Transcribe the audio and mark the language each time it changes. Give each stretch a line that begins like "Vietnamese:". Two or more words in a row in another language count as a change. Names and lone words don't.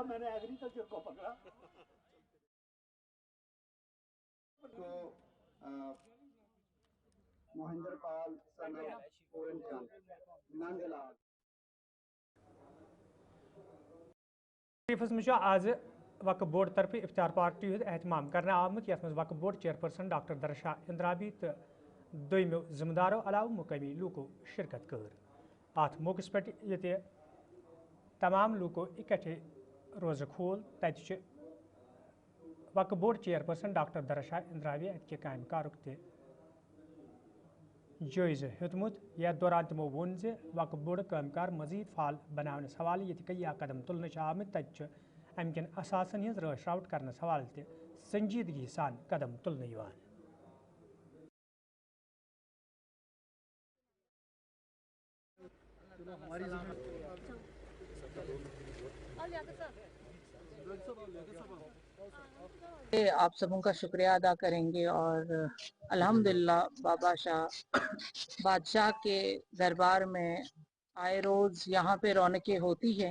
Hindi: मैंने एग्रीकल्चर को पकड़ा तो महेंद्र पाल
Kashmiri: आज वक्फ बोर्ड तरफ इफ्तार पार्टी एहतमाम करने आमुत यथ वक्फ बोर्ड चेयरपर्सन डॉक्टर दरशा इंद्राबी तो दोमो जिम्मेदारों अलाव मुकामी लूको शिरकत कर। अत मौकस पे ये तमाम लूको इकट्ठे रोज़ खोल तत वक्फ बोर्ड चेयरपर्सन डॉक्टर दरशा इंद्राबी अत काम कारुक जायज़ हेतमुत। यथ दौरान तमो वोन जे वक्फ बोर्ड कामकार मजीद फाल बनाने हवाले ये कई कदम तुलने आमत तत अमकन असासन हज रश राउट करने हवाले संजीदगी सान कदम तुलने।
Hindi: आप सबों का शुक्रिया अदा करेंगे और अल्हम्दुलिल्लाह बादशाह के दरबार में आए रोज़ यहाँ पे रौनकें होती हैं।